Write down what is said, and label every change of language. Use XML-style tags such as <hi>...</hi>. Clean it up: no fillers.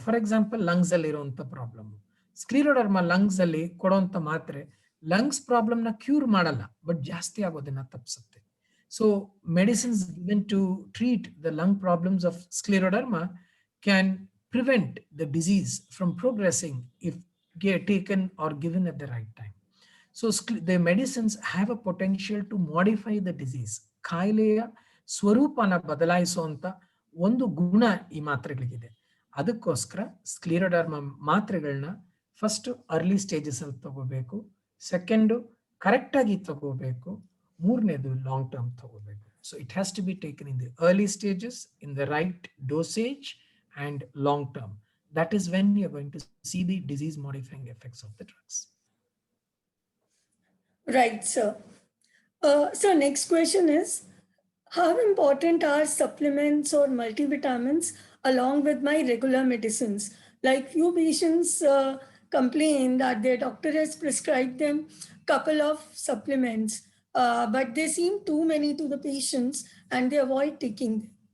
<en>for example</en> <kn>lungs ಅಲ್ಲಿ ಇರುವಂತ problem, ಸ್ಕ್ಲಿರೋಡರ್ಮಾ lungs ಅಲ್ಲಿ ಕೊಡುವಂತ ಮಾತ್ರೆ ಲಂಗ್ಸ್ ಪ್ರಾಬ್ಲಮ್ ನ ಕ್ಯೂರ್ ಮಾಡಲ್ಲ, ಬಟ್ ಜಾಸ್ತಿ ಆಗೋದನ್ನ ತಪ್ಪಿಸುತ್ತೆ.</kn> <en>So medicines given to treat the lung problems of scleroderma can prevent the disease from progressing if taken or given at the right time. So the medicines have a potential to modify the disease.</en> <kn>ಕಾಯಿಲೆಯ ಸ್ವರೂಪನ ಬದಲಾಯಿಸುವಂತ ಒಂದು ಗುಣ ಈ ಮಾತ್ರೆಗಳಿಗಿದೆ. ಅದಕ್ಕೋಸ್ಕರ ಸ್ಕ್ಲಿರೋಡರ್ಮಾ ಮಾತ್ರೆಗಳನ್ನ first early stages ಅಲ್ಲಿ ತಗೋಬೇಕು, second correct ಆಗಿ ತಗೋಬೇಕು, ಮೂರನೇದು ಲಾಂಗ್ ಟರ್ಮ್ ತಗೋಬೇಕು.</kn> <en>So it has to be taken in the early stages in the right dosage and long term. That is when you are going to see the disease modifying effects of the drugs. Right, sir. So next question is, how important are supplements or multivitamins along with my regular medicines? Like few patients complain that their doctor has prescribed them couple of supplements, but they seem too many to the patients and they avoid taking them.</en>